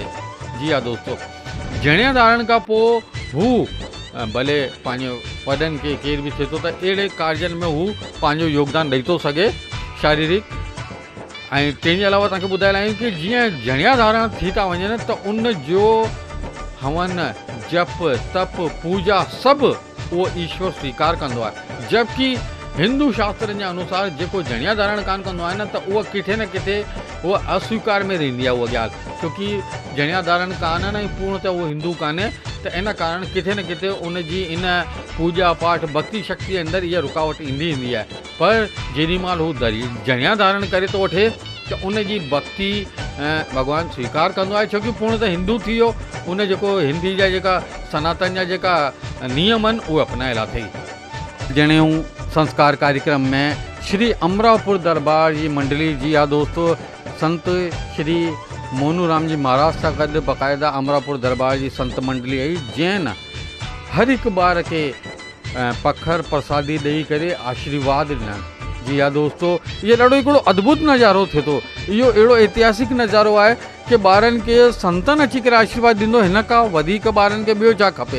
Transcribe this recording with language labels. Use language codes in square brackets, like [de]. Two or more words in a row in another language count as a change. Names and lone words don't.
[sd] जी हा दोस्तों, जणिया धारण खां पोइ हू भले पंहिंजो वॾनि खे केर बि थिए थो त अहिड़े कार्यनि में हू पंहिंजो योगदान ॾेई थो सघे शारीरिक। ऐं तंहिंजे अलावा तव्हांखे ॿुधाए लाहियूं कि जीअं जणिया धारण थी था वञनि त उन जो हवन जप तप पूजा सभु उहो ईश्वर स्वीकार कंदो आहे। जबकि हिंदू शास्त्रनि जे अनुसार जेको जणिया धारण कान कंदो आहे न त उहा किथे न किथे उहा अस्वीकार में रहंदी आहे उहा ॻाल्हि, छोकी जणिया धारण कान ऐं पूर्णतः उहो हिंदू कान्हे। त इन कारण किथे न किथे उन जी इन पूजा पाठ भक्ति शक्ति जे अंदरि इहा रुकावट ईंदी आहे। पर जेॾीमहिल हू जणिया धारण करे थो वठे त उन जी भक्ति भॻवानु स्वीकार कंदो आहे, छोकी पूर्णतः हिंदू थी वियो। उन जेको हिंदी जा जेका सनातन जा जेका नियम आहिनि उहे अपनायल अथई। जनेऊ संस्कार कार्यक्रम में श्री अमरापुर दरबार जी मंडली, जी हा दोस्तों, संत श्री मोनूराम जी महाराज सां गॾु बाक़ाइदा अमरापुर दरबार जी संत मंडली आई, जंहिं हर हिकु ॿार खे पखर प्रसादी ॾेई करे आशीर्वाद ॾिना। जी हा दोस्तों, इहो ॾाढो हिकिड़ो अद्भुत नज़ारो थिए थो। इहो अहिड़ो ऐतिहासिक नज़ारो आहे कि ॿारनि खे संतनि अची करे आशीर्वाद ॾींदो, हिन खां वधीक ॿारनि खे ॿियो छा खपे।